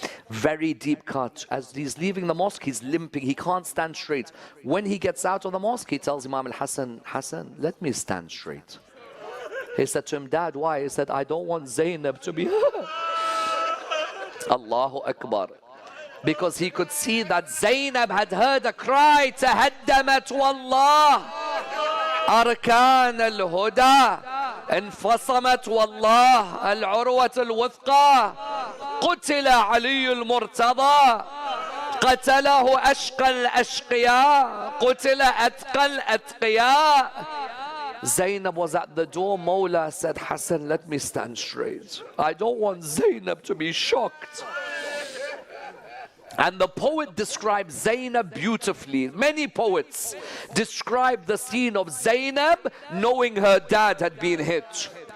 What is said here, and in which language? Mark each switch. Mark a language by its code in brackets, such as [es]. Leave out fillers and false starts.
[en] Very deep cut. As he's leaving the mosque, he's limping. He can't stand straight. When he gets out of the mosque, he tells Imam al-Hassan, Hassan, let me stand straight. He said to him, Dad, why? He said, I don't want Zainab to be Allahu Akbar. Because he could see that Zainab had heard a cry, [ar] تهدمت والله أركان الهدى انفصمت والله العروة الوثقى قتل علي المرتضى قتله أشقى الأشقياء قتل أتقى الأتقياء. [en] Zainab was at the door. Mawla said, Hassan, let me stand straight. I don't want Zainab to be shocked. And the poet describes Zainab beautifully. Many poets describe the scene of Zainab knowing her dad had been hit.